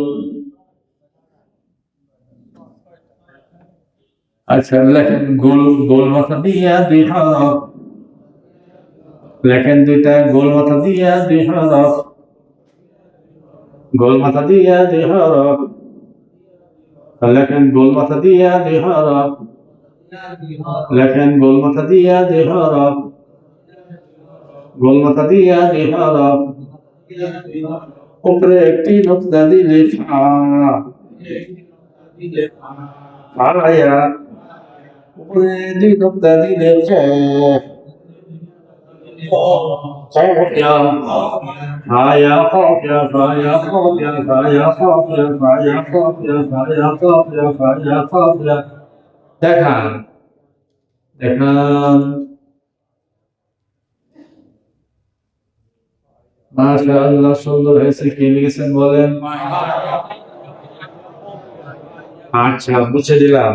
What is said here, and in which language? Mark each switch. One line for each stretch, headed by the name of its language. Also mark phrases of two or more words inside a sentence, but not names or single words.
Bangla: আচ্ছা, লেখেন গোল গোল মাথা দিয়া দুই হরফ, লেখেন দুইটা গোল মাথা দিয়া দুই হরফ, গোল মাথা দিয়া দুই হরফ, লেখেন গোল মাথা দিয়া দুই হরফ, লেখেন গোল মাথা দিয়া দুই হরফ, গোল মাথা দিয়া দুই হরফ। উপরে একটি নোক্তা দিলে ফা, ফারায়া। উপরে দুই নোক্তা দিলে ক, কফিয়া, ফায়া কফিয়া, ফায়া কফিয়া, ফায়া কফিয়া, ফায়া কফিয়া, ফায়া কফিয়া, ফায়া কফিয়া। দেখান দেখান। মাশাআল্লাহ, সুন্দর হয়েছে। কি লিখেছেন বলেন? আচ্ছা, মুছে দিলাম।